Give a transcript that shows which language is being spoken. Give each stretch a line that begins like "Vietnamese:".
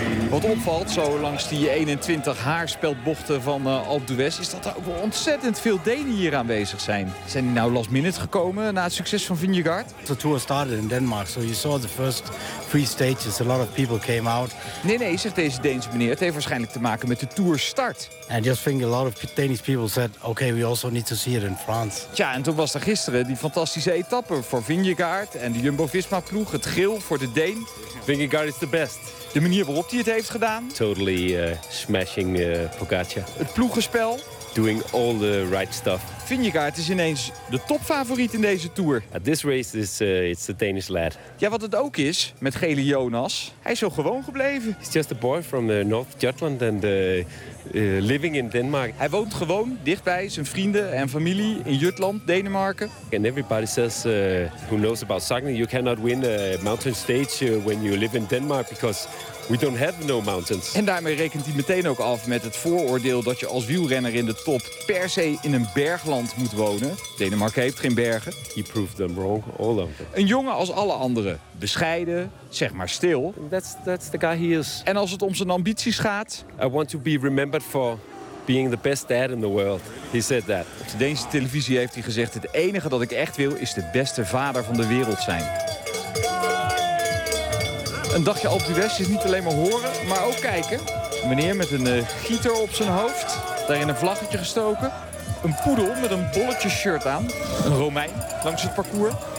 Dutch: Wat opvalt, zo langs die 21 haarspeldbochten van Alpe d'Huez, is dat er ook wel ontzettend veel Denen hier aanwezig zijn. Zijn die nou last minute gekomen na het succes van Vingegaard?
English: The tour started in Denmark, so you saw the first three stages. A lot of people came out.
Dutch: Nee, zegt deze Deense meneer. Het heeft waarschijnlijk te maken met de tour start.
English: And just think a lot of Danish people said, okay, we also need to see it in France.
Dutch: Tja, en toen was er gisteren die fantastische etappe voor Vingegaard en de Jumbo-Visma ploeg, het geel voor de Deen.
English: Vingegaard is the best.
Dutch: De manier waarop hij het heeft gedaan.
English: Totally smashing Pogacar.
Dutch: Het ploegenspel.
English: Doing all the right stuff.
Dutch: Vingegaard is ineens de topfavoriet in deze Tour.
English: At this race is it's the Danish lad.
Dutch: Ja, wat het ook is met gele Jonas. Hij is zo gewoon gebleven.
English: He's just a boy from North Jutland and living in Denmark.
Dutch: Hij woont gewoon dichtbij zijn vrienden en familie in Jutland, Denemarken.
English: And everybody says, who knows about cycling, you cannot win a mountain stage when you live in Denmark because we don't have no mountains.
Dutch: En daarmee rekent hij meteen ook af met het vooroordeel dat je als wielrenner in de top per se in een bergland moet wonen. Denemarken heeft geen bergen.
English: He proved them wrong, all of them.
Dutch: Een jongen als alle anderen. Bescheiden, zeg maar stil.
English: That's the guy he is.
Dutch: En als het om zijn ambities gaat.
English: I want to be remembered for being the best dad in the world. He said that.
Dutch: Op de Deense televisie heeft hij gezegd: het enige dat ik echt wil is de beste vader van de wereld zijn. Een dagje Alpe d'Huez is niet alleen maar horen, maar ook kijken. Een meneer met een gieter op zijn hoofd, daarin een vlaggetje gestoken. Een poedel met een bolletje shirt aan. Een Romein langs het parcours.